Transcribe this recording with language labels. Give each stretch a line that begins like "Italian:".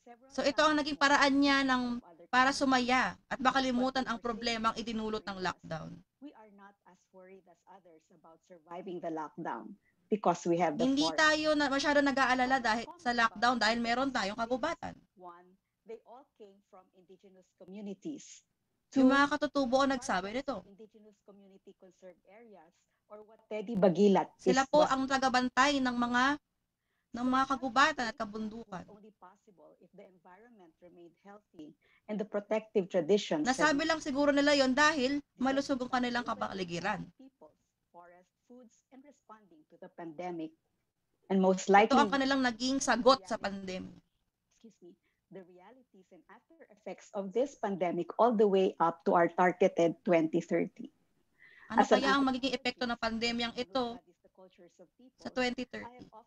Filipino: So ito ang naging paraan niya para sumaya at makalimutan ang problemang idinulot ng lockdown.
English: We are not as worried as others about surviving the lockdown because we have the
Filipino: Hindi tayo masyado nag-aalala dahil sa lockdown dahil meron tayong kagubatan.
English: One, they all came from indigenous communities.
Filipino: Yung mga katutubo ang nagsabi nito.
English: Indigenous community conserved areas or what Teddy Bagilat.
Filipino: Sila po ang tagabantay ng mga kagubatan at kabundukan.
English: Only possible if the environment remained healthy and the protective traditions.
Filipino: Nasabi lang siguro nila yon dahil malusog ang kanilang kapaligiran.
English: Forest, foods, and responding to the pandemic. And most likely,
Filipino: ito ang kanilang naging sagot sa pandemya.
English: The realities and after effects of this pandemic all the way up to our targeted 2030.
Filipino: Ano kaya ang magiging epekto ng pandemyang ito sa 2030?